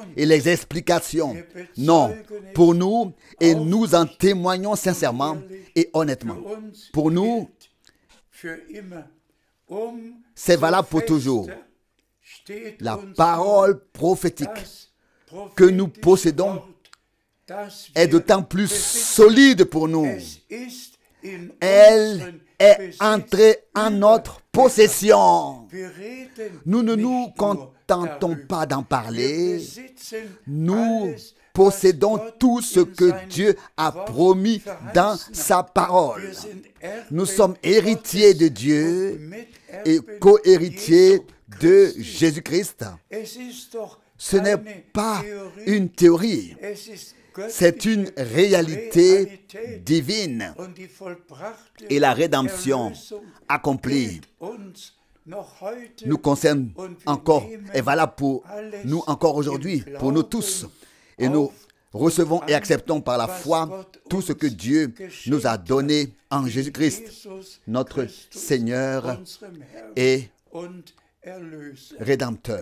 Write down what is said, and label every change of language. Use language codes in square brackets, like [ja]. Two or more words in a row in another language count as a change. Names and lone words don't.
[fr] et les explications. Non, pour nous, et nous en témoignons sincèrement et honnêtement. [de] Für uns [fr] Pour nous, [de] gilt für immer. [fr] c'est valable pour toujours. [de] Steht [fr] La [de] uns [fr] parole prophétique [de] das [fr] que nous [de] prophétische [fr] possédons [de] Wort, das [fr] est [de] wir [fr] d'autant plus [de] besitzen. [fr] solide pour nous. [de] Es ist in [fr] Elle [de] unseren [fr] est [de] Besitz [fr] entrée en notre possession. [de] Wir reden [fr] Nous ne [de] nicht [fr] nous [de] nur [fr] contentons [de] darüber. [fr] pas d'en [de] Wir [fr] parler. [de] besitzen [fr] Nous [de] alles, [fr] possédons [de] was Gott [fr] tout ce [de] in [fr] que [de] sein [fr] Dieu a [de] Wort [fr] promis dans [de] verheißen [fr] sa [de] hat. [fr] parole. [de] Wir sind Erben [fr] Nous sommes héritiers de [de] Gottes [fr] Dieu [de] und Miterben [fr] et co-héritiers [de] Jesu [fr] de [de] Christi. [fr] Jésus-Christ. [de] Es ist doch [fr] Ce n'est [de] keine [fr] pas [de] Theorie. [fr] une théorie, [de] Es ist [fr] c'est une [de] göttliche [fr] réalité [de] Realität. [fr] divine [de] Und die vollbrachte [fr] et la rédemption [de] Erlösung [fr] accomplie [de] gilt uns [fr] nous concerne encore, est valable pour nous encore aujourd'hui, pour nous tous. Et nous recevons et acceptons par la foi tout ce que Dieu nous a donné en Jésus-Christ, notre Seigneur et Rédempteur.